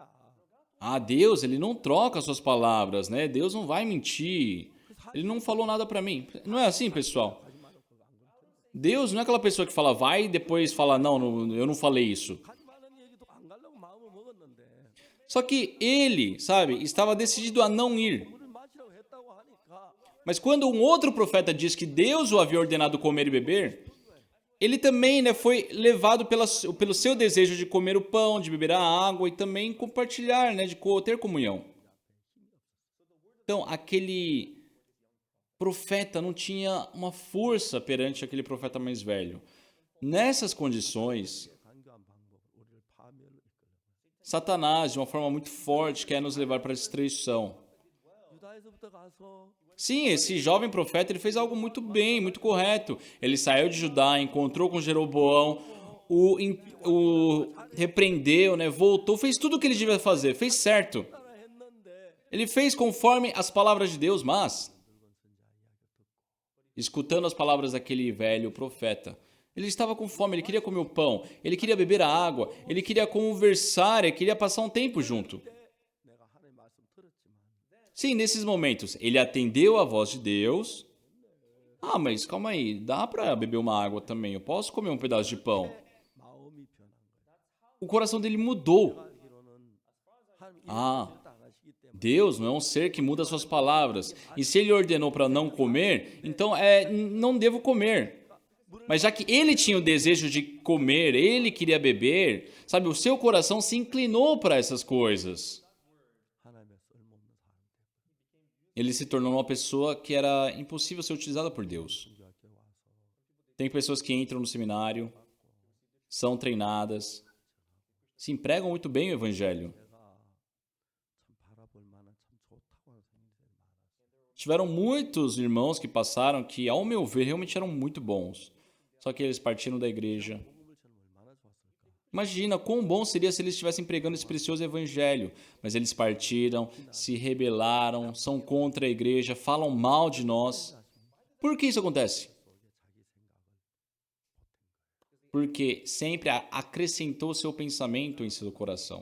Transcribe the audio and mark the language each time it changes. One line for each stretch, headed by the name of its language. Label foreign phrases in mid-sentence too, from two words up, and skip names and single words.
Portuguese: Ah, Deus, ele não troca suas palavras, né? Deus não vai mentir. Ele não falou nada para mim. Não é assim, pessoal? Deus não é aquela pessoa que fala vai e depois fala não, eu não falei isso.
Korean: 가지 말라는 얘기도 안 가려고 마음을 먹었는데
Portuguese: Só que ele, sabe, estava decidido a não ir.
Korean: 물을 마시라고 했다고 하니까
Portuguese: Mas quando um outro profeta diz que Deus o havia ordenado comer e beber, ele também, né, foi levado pelo seu desejo de comer o pão, de beber a água e também compartilhar, né, de ter comunhão. Então, aquele profeta não tinha uma força perante aquele profeta mais velho. Nessas condições,
Korean: 간교한 방법 우리를 파멸로 이끌어.
Portuguese: Satanás, de uma forma muito forte, quer nos levar para a destruição.
Korean: 유다에서부터 가서
Portuguese: Sim, esse jovem profeta ele fez algo muito bem, muito correto. Ele saiu de Judá, encontrou com Jeroboão, o repreendeu, né, voltou, fez tudo o que ele devia fazer, fez certo.
Korean: 따라 했는데
Portuguese: Ele fez conforme as palavras de Deus, mas, escutando as palavras daquele velho profeta, ele estava com fome, ele queria comer o pão, ele queria beber a água, ele queria conversar, ele queria passar um tempo junto.
Korean: 내가 하나님 말씀 들었지만
Portuguese: Sim, nesses momentos, ele atendeu a voz de Deus. Ah, mas calma aí, dá para beber uma água também, eu posso comer um pedaço de pão.
Korean: 마음이 변한 거야.
Portuguese: O coração dele mudou.
Korean: 알기로는 하나님 Ah. 이렇게 안 하시기 때문에
Portuguese: Deus não é um ser que muda suas palavras. E se ele ordenou para não comer, então não devo comer. Mas já que ele tinha o desejo de comer, ele queria beber, sabe, o seu coração se inclinou para essas coisas.
Korean: 하나님의 쓸모없는 사람
Portuguese: Ele se tornou uma pessoa que era impossível ser utilizada por Deus.
Korean: 중교학교 와서
Portuguese: Tem pessoas que entram no seminário, são treinadas, se empregam muito bem o evangelho.
Korean: 내가 참 바라볼 만한 참 좋다고 하는 선생님들이 많았어요.
Portuguese: Tiveram muitos irmãos que passaram que, ao meu ver, realmente eram muito bons. Só que eles partiram da igreja.
Korean: 복음을 전하면 얼마나 좋았을까.
Portuguese: Imagina quão bom seria se eles estivessem pregando esse precioso evangelho, mas eles partiram, se rebelaram, são contra a igreja, falam mal de nós. Por que isso acontece? Porque sempre acrescentou seu pensamento em seu coração.